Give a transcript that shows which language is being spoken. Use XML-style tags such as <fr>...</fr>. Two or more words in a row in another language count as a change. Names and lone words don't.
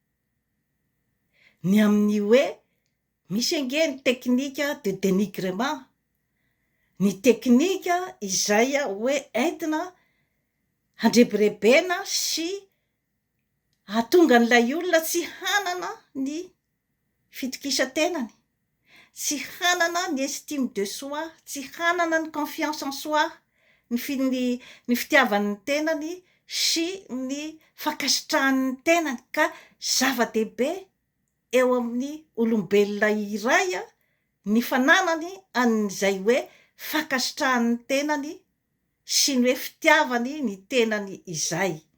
<mg>ny amin'ny hoe misy ange ny teknika de dénigrement, ny teknika izay hoe entina handrebirebena sy hahatonga an'ilay olona tsy hanana ny fitokisan-tenany, tsy hanana ny</mg> <fr>estime de soi,</fr> <mg>tsy hanana ny</mg> <fr>confiance en soi,</fr> <mg>ny fitiavan'ny tenany sy ny fankasitrahan'ny tenany. Ka zava-dehibe eo amin'ny olombelona iray ny fananany an'izay hoe fankasitrahan'ny tenany sy ny hoe fitiavany ny tenany izay.</mg>